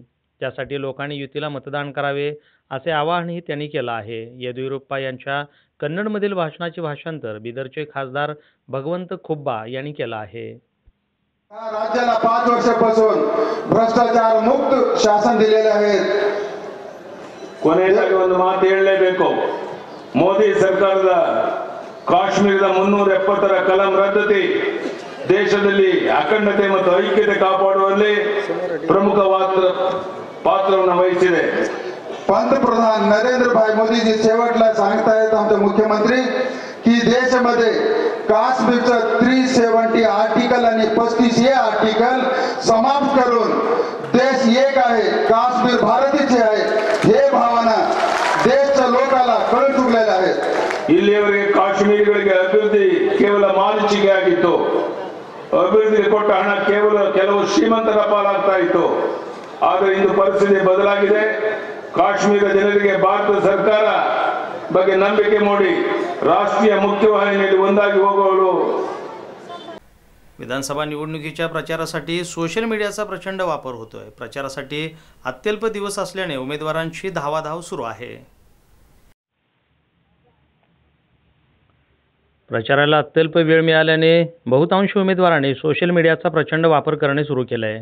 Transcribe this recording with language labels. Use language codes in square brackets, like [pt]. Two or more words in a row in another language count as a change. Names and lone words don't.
[mr] त्यासाठी लोकांनी युतीला मतदान करावे असे आवाहनही त्यांनी केलं आहे. येडियुरप्पा यांच्या कन्नडमधील भाषणाचे भाषांतर बिदरचे खासदार भगवंत खुब्बा यांनी केलं आहे. राज्याला 5 वर्षापासून भ्रष्टाचार मुक्त शासन दिलेले आहेत. [kn] ಕೊನೆಯದಾಗಿ ಒಂದು ಮಾತು ಹೇಳಲೇಬೇಕು. ಮೋದಿ ಸರ್ಕಾರದ ಕಾಶ್ಮೀರದ 370ರ ಕಲಂ ರದ್ದತಿ ದೇಶದಲ್ಲಿ ಅಖಂಡತೆ ಮತ್ತು ಐಕ್ಯತೆ ಕಾಪಾಡುವಲ್ಲಿ ಪ್ರಮುಖ ಪಾತ್ರವನ್ನು ವಹಿಸಿದೆ. [mr] पंतप्रधान नरेंद्रभाई मोदीजी शेवटला सांगतायत आमचे मुख्यमंत्री की देशामध्ये काश्मीरचं 370 आर्टिकल आणि 35A आर्टिकल समाप्त करून देश एक आहे, काश्मीर भारताचे आहे हे भावना देशच्या लोकांना कळून चुकलेले आहेत. [kn] ಇಲ್ಲಿಯವರೆಗೆ ಕಾಶ್ಮೀರಿಗಳಿಗೆ ಅಭಿವೃದ್ಧಿ ಕೇವಲ ಮಾರುಚಿಕೆ ಆಗಿತ್ತು. ಅಭಿವೃದ್ಧಿಗೆ ಕೊಟ್ಟ ಹಣ ಕೇವಲ ಕೆಲವು ಶ್ರೀಮಂತರ ಪಾಲಾಗ್ತಾ ಇತ್ತು. ಆದರೆ ಇಂದು ಪರಿಸ್ಥಿತಿ ಬದಲಾಗಿದೆ. ಕಾಶ್ಮೀರ ಜನರಿಗೆ ಭಾರತ ಸರ್ಕಾರ ಬಗ್ಗೆ ನಂಬಿಕೆ ಮೂಡಿ ರಾಷ್ಟ್ರೀಯ ಮುಖ್ಯವಾಹಿನಿಯಲ್ಲಿ ಒಂದಾಗಿ ಹೋಗಲು. [mr] विधानसभा निवडणुकीच्या प्रचारासाठी सोशल मीडियाचा प्रचंड वापर होतोय. प्रचारासाठी अत्यल्प दिवस असल्याने उमेदवारांची धावाधाव सुरू आहे. प्रचाराला अत्यल्प वेळ मिळाल्याने बहुतांश उमेदवारांनी सोशल मीडियाचा प्रचंड वापर करणे सुरू केलं आहे.